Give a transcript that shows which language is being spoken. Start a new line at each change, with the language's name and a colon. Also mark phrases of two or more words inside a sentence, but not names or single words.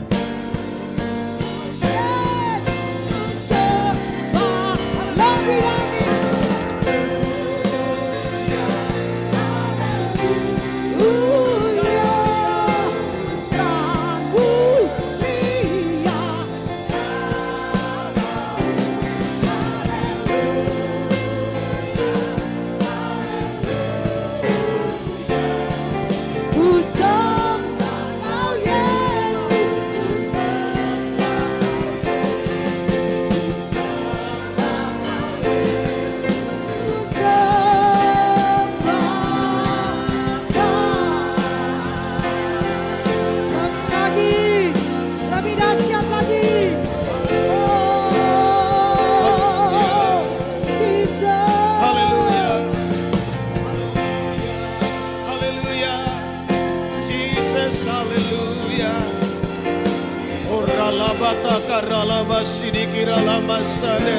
Indonesian: Yesus sembah lebih-lebih. Haleluya, dan mulia. Ku sembah Kau Yesus, ku sembah Ku sembah Kau. Lagi, lebih dahsyat lagi. Oh, Jesus. Haleluya. Haleluya. Jesus, haleluya. Oralabata karalabasini kiralamasane.